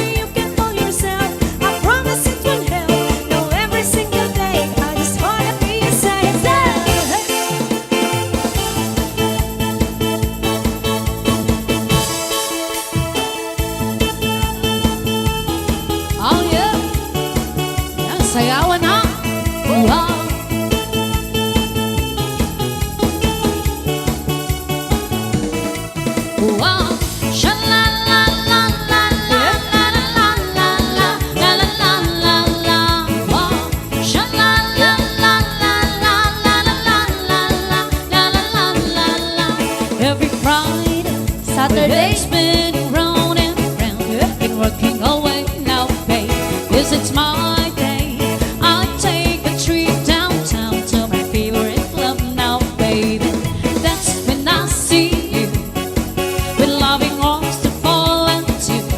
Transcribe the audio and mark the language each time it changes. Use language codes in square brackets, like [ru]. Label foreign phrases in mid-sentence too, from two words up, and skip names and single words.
[en] You can fool yourself. I promise it won't help. No, every single day I just wanna be saying it. Oh yeah. [tl] Yan, sayawan na. Wow. [en] Wow. Sha la la la la la la la la la la la la la la. Wow. Sha la la la la la la la la la la la la la la. Every Friday, Saturday's been round and round. Been working away now, babe. 'Cause it's my day. I take a trip downtown to my favorite club now, baby. That's when I see you with loving arms to fall into.